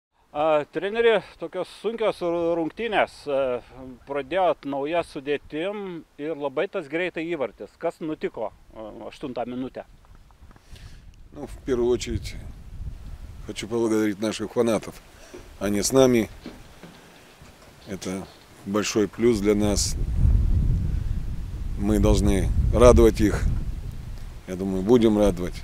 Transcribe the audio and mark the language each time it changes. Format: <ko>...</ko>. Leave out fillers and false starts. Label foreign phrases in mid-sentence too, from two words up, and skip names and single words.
<lt>Treneri, tokios sunkios rungtynės, pradėjot nauja sudėtim ir labai tas greitai įvartis. Kas nutiko 8 minutę?</lt> <ru>Ну, в первую очередь хочу поблагодарить наших фанатов. Они с нами. Это большой плюс для нас. Мы должны радовать их. Я думаю, будем радовать.</ru>